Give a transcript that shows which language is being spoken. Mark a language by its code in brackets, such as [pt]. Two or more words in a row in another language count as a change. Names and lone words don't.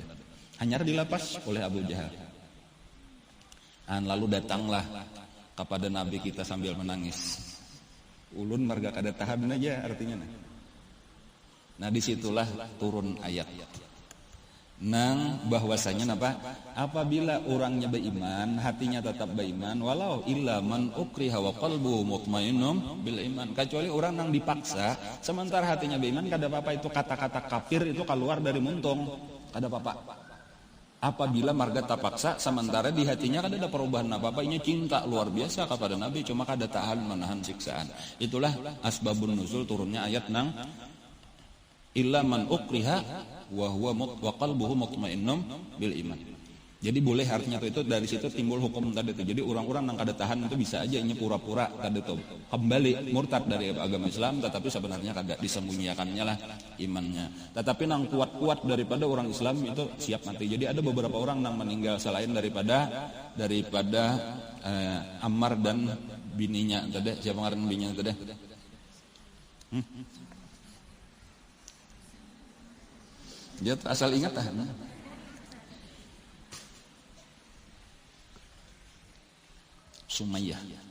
[id] Hanya dilapas oleh Abu Jahal. Dan lalu datanglah kepada Nabi kita sambil menangis. [bjn] Ulun marga kada tahan aja artinya. Nah disitulah turun ayat. Nang bahwasanya apa? Apabila orangnya beriman, hatinya tetap beriman, [ar] ولو إلا من أكره وقلبه مطمئن بالإيمان. [bjn] Kecuali orang nang dipaksa, sementara hatinya beriman, kada apa-apa itu kata-kata kafir itu keluar dari muntung, kada apa-apa. Apabila marga terpaksa, sementara di hatinya kada ada perubahan apa-apa, ini cinta luar biasa kepada Nabi, cuma kada tahan menahan siksaan. [id] Itulah asbabun nuzul turunnya ayat nang [ar] إلا من أكره وقلبه مطمئن بالإيمان. [id] Jadi boleh artinya itu dari situ timbul hukum tadi itu. Jadi orang-orang yang kada tahan itu bisa aja ini pura-pura kada itu kembali murtad dari agama Islam, tetapi sebenarnya kada, disembunyikannya lah imannya. Tetapi nang kuat-kuat daripada orang Islam itu siap mati. Jadi ada beberapa orang yang meninggal selain daripada Ammar dan bininya tadi. [bjn] Siapa ngaran bininya tadi? Dia asal ingat lah. Sumayyah.